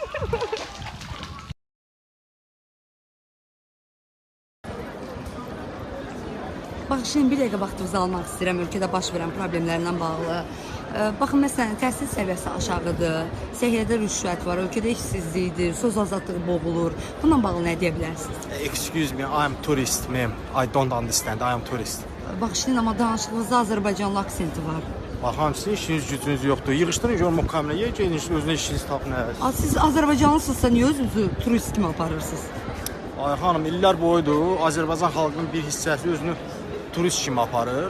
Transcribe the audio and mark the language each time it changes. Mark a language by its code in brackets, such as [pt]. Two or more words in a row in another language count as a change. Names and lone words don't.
[az] Bax, şimdi bir dəqiqə vaxtınızı almaq istəyirəm ölkədə baş verən problemlərlə bağlı. Baxın, məsələn, təhsil səviyyəsi aşağıdır, səhiyyədə rüşvət var, ölkədə işsizlikdir, söz azadlığı boğulur. Bununla bağlı nə deyə bilərsiniz? [en] Excuse me, I am tourist, ma'am. I don't understand, I am tourist. [az] Bax, şimdi amma danışığınızda Azərbaycanlı aksenti var. Baxın, sizin işiniz gücünüz yoxdur. Yığışdırın görüm o kameraya, gelin özünə işiniz tapın. Siz Azərbaycanlısınızsa niyə özünüzü turist kimi aparırsınız? Ay xanım, illər boyudur Azərbaycan xalqının bir hissəsi özünü turist kimi aparır.